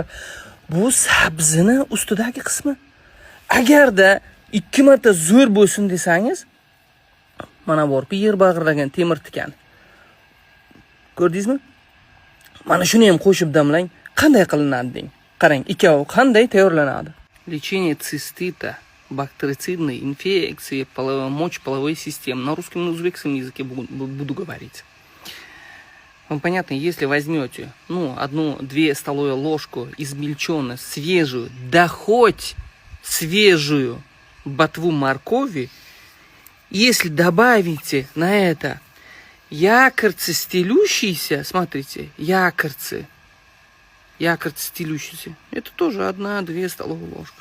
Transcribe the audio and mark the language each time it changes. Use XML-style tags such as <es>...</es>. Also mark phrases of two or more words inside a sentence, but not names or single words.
<uz>Bu sabzini ustidagi qismi. Agarda 2 marta zo'r bo'lsin desangiz, mana borku yer bag'irlagan temir tikan. Ko'rdingizmi? Mana shuni ham qo'shib damlang. Qanday qilinadi deng. Qarang, ikkovi qanday tayyorlanadi.</uz> <ru>Лечение цистита, бактерицидной инфекции, мочеполовой системы. На русском и на узбекском языке буду говорить. Вам понятно, если возьмете, 1-2 столовые ложку измельченную, свежую, да хоть свежую ботву моркови, если добавите на это якорцы стелющиеся, смотрите, якорцы стелющиеся, это тоже 1-2 столовые ложки.</ru>